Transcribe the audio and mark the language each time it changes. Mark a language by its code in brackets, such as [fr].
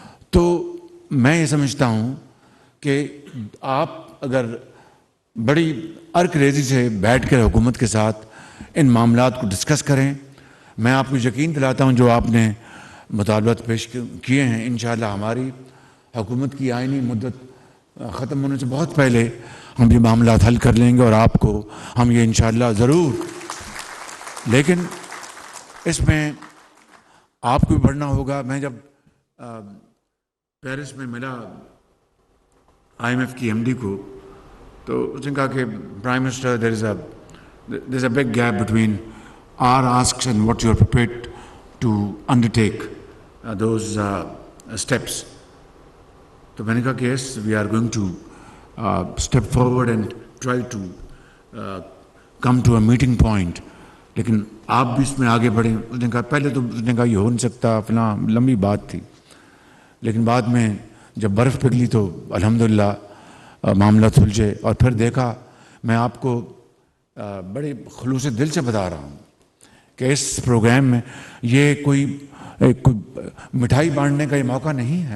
[ur] تو میں یہ سمجھتا ہوں کہ آپ اگر بڑی ارک ریزی سے بیٹھ کر حکومت کے ساتھ ان معاملات کو ڈسکس کریں، میں آپ کو یقین دلاتا ہوں جو آپ نے مطالبات پیش کیے ہیں، انشاءاللہ ہماری حکومت کی آئینی مدت ختم ہونے سے بہت پہلے ہم یہ معاملات حل کر لیں گے اور آپ کو ہم یہ انشاءاللہ ضرور. لیکن اس میں آپ کو بھی بڑھنا ہوگا. میں جب پیرس میں ملا IMF کی MD کو تو اس نے کہا کہ prime minister [en] there is a big gap between our asks and what you are prepared to undertake those steps. [ur] تو میں نے کہا کہ [en] yes, we are going to step forward and try to come to a meeting point. [ur] لیکن آپ بھی اس میں آگے بڑھیں. اس نے کہا پہلے تو اس نے کہا یہ ہو نہیں سکتا، فلاں لمبی بات تھی. لیکن بعد میں جب برف پگھلی تو الحمدللہ معاملہ سلجھے. اور پھر دیکھا، میں آپ کو بڑے خلوص دل سے بتا رہا ہوں کہ اس پروگرام میں یہ کوئی مٹھائی بانٹنے کا یہ موقع نہیں ہے.